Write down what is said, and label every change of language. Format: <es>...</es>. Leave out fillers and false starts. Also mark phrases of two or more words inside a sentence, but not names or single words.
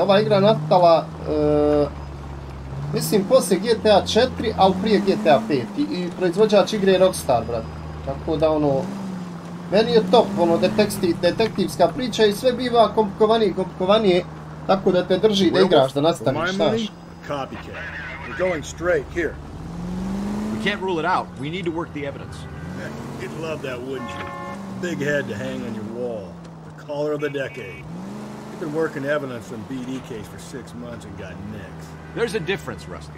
<bs>Ova igra nastala, mislim, poslije GTA 4, ali prije GTA 5. I proizvođač igre je Rockstar, brate. Tako da, ono, meni je top, ono, detektivska priča i sve biva komplikovanije, tako da te drži da igraš, da nastaviš, znaš.</bs> <en>Copycat. We're going straight here. We can't rule it out. We need to work the evidence. You'd love that, wouldn't you? Big head to hang on your wall. The caller of the decade. You've been working evidence on BD case for 6 months and got nicks. There's a difference, Rusty.</en>